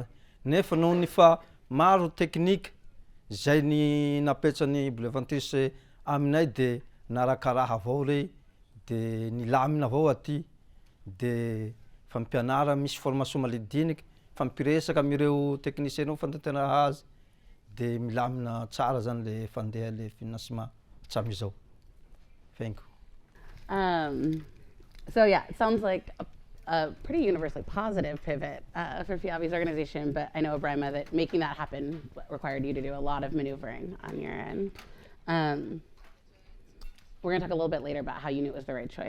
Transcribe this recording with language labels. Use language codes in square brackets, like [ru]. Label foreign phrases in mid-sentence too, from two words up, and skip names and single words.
[mg] Nefa noho ny fa maro teknika zay ny napetrany Bleu Ventures aminay de narakaraha avao rey, de nilamina avao aty, de fampianara misy formation malidiniky, fampiresaka amireo technicien reo fantanteraha azy, de milamina tsara zany le fandeha le financement hatramizao. [en] Thank you. So yeah, it sounds like a pretty universally positive pivot for Fiavi's organization, but I know, Ebrima, that making that happen required you to do a lot of maneuvering on your end. We're going to talk a little bit later about how you knew it was the right choice.